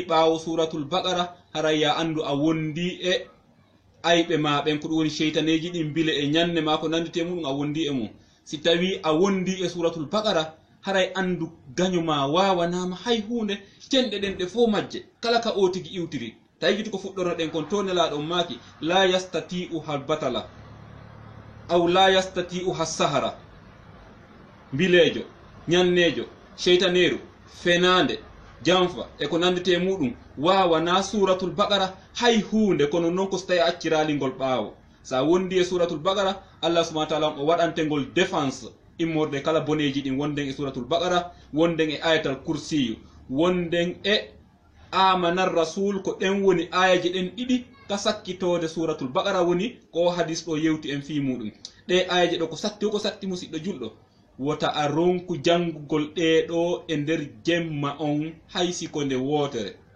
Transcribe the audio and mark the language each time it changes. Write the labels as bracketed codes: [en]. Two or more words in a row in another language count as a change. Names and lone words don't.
[ff] ɓawo suratul baqara hara ya andu a wondi e ayɓe ma ɓen ko ɗum woni sheytaneji ɗin bile e ñanne ma ko nandite muɗum a wondi e mum si tawi a wondi e suratul baqara haray andu gaño ma wawanama hay hunde cenɗe ɗen ɗe fo majje kala ka o tigi iwtiri tawi jiti ko fuɗɗorno ɗen kon to nelaɗon maki [ar] لا يستطيع هل بطلة أو لا يستطيع هس سحرة [ff] bilejo ñannejo sheytaneru fenande janfa e ko nandite muɗum wawana suratul baqara hay hunde kono noon ko so tawi acciralingol ɓaawo sa wondi e suratul baqara [ar] الله سبحانه وتعالى [ff] o waɗantengol défense immorde kala boneji ɗin wonden e suratul baqara wonden e ayatal kursiyu wonden e amanar rasul ko ɗen woni ayaji ɗen ɗiɗi ka sakkitode suratul baqara woni ko hadis ɗo yewti en fi muɗum ɗe ayaji ɗo ko satti musidɗo julɗo wota a ronku jangugol ɗeɗo e nder jemma on haysi ko nde wotere